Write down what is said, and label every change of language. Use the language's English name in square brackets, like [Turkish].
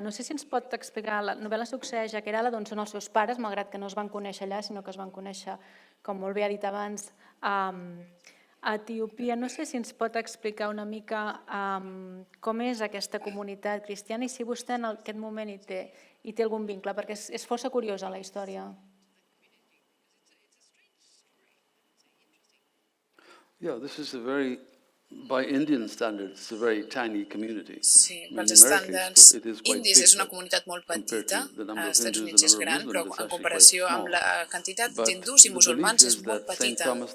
[Catalan] No sé si ens pot explicar, la novel·la succeeix a Kerala, d'on són els seus pares, malgrat que no es van conèixer allà, sinó que es van conèixer, com molt bé ha dit abans, a Etiòpia. No sé si ens pot explicar una mica com és aquesta comunitat cristiana i si vostè en aquest moment hi té algun vincle, perquè és força curiosa la història. [English] Yeah, this is a very, by Indian standards, it's a very tiny community. [Catalan] Sí, pels estàndards indis és una comunitat molt petita, als Estats Units és gran, però en comparació amb la quantitat d'hindús i musulmans és molt petita.